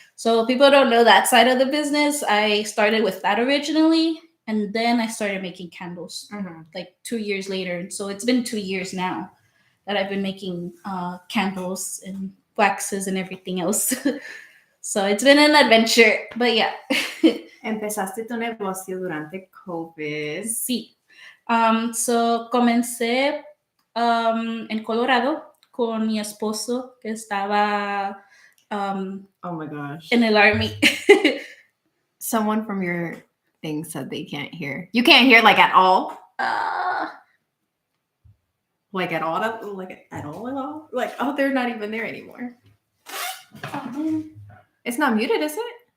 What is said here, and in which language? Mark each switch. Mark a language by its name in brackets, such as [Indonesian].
[English] So people don't know that side of the business. I started with that originally, and then I started making candles like 2 years later. And so it's been 2 years now that I've been making candles and waxes and everything else. So it's been an adventure, but yeah. [Spanish] Empezaste tu negocio durante COVID. Sí. So comencé en Colorado con mi esposo que estaba [English] oh my gosh. in el Army. Someone from your thing said they can't hear. You can't hear like at all? Like at all? Like at all? Like, oh, they're not even there anymore. Oh, man. It's not muted, is it?